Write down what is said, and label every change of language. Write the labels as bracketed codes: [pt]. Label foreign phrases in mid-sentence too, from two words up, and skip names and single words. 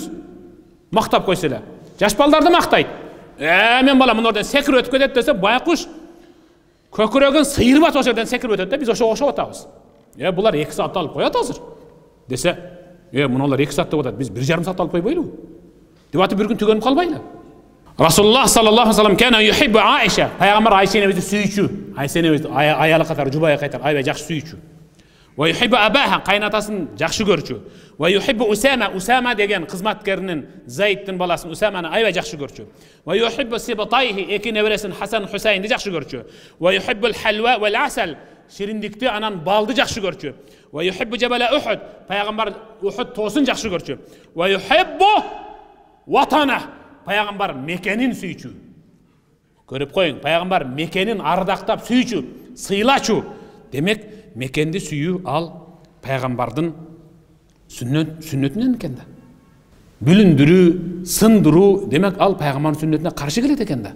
[ky] Мактап койсо эле. Жаш балдарды мактайт. Мен бала мынордон секирип өтүп кетет десе, байкуш көкүрөгүн сыйырбат ошол жерден секирип өтөт да, биз ошого окшоп атабыз. Булар 2 саат алып коет азыр. Десе, муналар 2 саат деп атат, биз 1,5 саат алып койбойлубу? Деп атып бир күн түгөнүп калбайлы. [ar] رسول الله صلى الله عليه وسلم كان يحب عائشة. [ky] Пайгамбар Айша энебизди сүйчү. Айша энебиз аялы катары, жубайы катары аябай жакшы сүйчү. [ar] ويحب أباه, [ky] кайнатасын жакшы көрчү. [ar] ويحب [ky] Усама деген кызматкеринин Зайдтин баласын Усаманы аябай жакшы көрчү. [ar] ويحب سبطيه, [ky] эки небересин Хасан Хусайнди жакшы көрчү. [ar] ويحب الحلوى والعسل, [ky] шириндикти анан балды жакшы көрчү. [ar] ويحب جبل أحد, [ky] пайгамбар Ухуд тоосун жакшы көрчү. [ar] ويحب وطنه, [ky] пайгамбар Мекенин сүйчү. Көрүп коюң, пайгамбар Мекенин ардактап сүйчү, сыйлачу. Демек, Мекенди сүйүү ал пайгамбардын сүннөтүнөн экен да. Бүлүндүрүү, сындыруу, демек ал пайгамбардын сүннөтүнө каршы келет экен да.